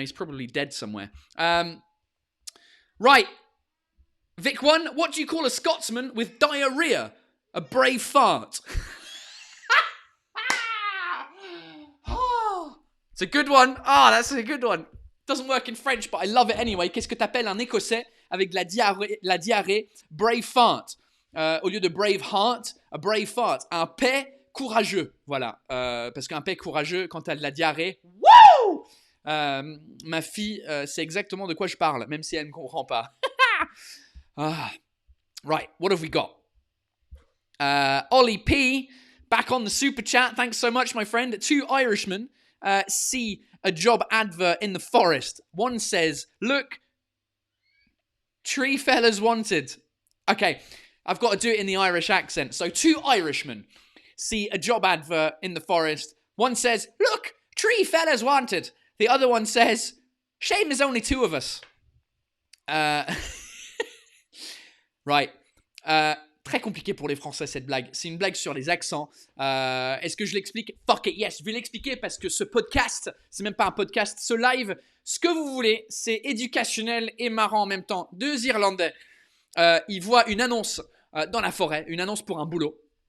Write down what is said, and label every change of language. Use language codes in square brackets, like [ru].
[en] He's probably dead somewhere. Right. Vic 1, what do you call a Scotsman with diarrhea? A brave fart. It's a good one. That's a good one. Doesn't work in French, but I love it anyway. [fr] Qu'est-ce que t'appelles un Écossais avec la diarrhée? Brave fart. Au lieu de brave heart, [en] a brave fart. [fr] Un paix courageux. Voilà. Parce qu'un paix courageux, quand t'as de la diarrhée, wouh! Ma fille sait exactement de quoi je parle, même si elle ne comprend pas. [en] Right, what have we got? Ollie P, back on the super chat. Thanks so much, my friend. 2 Irishmen see a job advert in the forest. One says, look, Tree fellas wanted. Okay, I've got to do it in the Irish accent. So 2 Irishmen see a job advert in the forest. One says, look, tree fellas wanted. The other one says, shame there's only 2 of us. Right. [fr] Très compliqué pour les Français cette blague. C'est une blague sur les accents. Est-ce que je l'explique? [en] Fuck it, yes, [fr] je vais l'expliquer parce que ce podcast, c'est même pas un podcast, ce live, ce que vous voulez, c'est éducationnel et marrant en même temps. 2 Irlandais, ils voient une annonce dans la forêt, une annonce pour un boulot.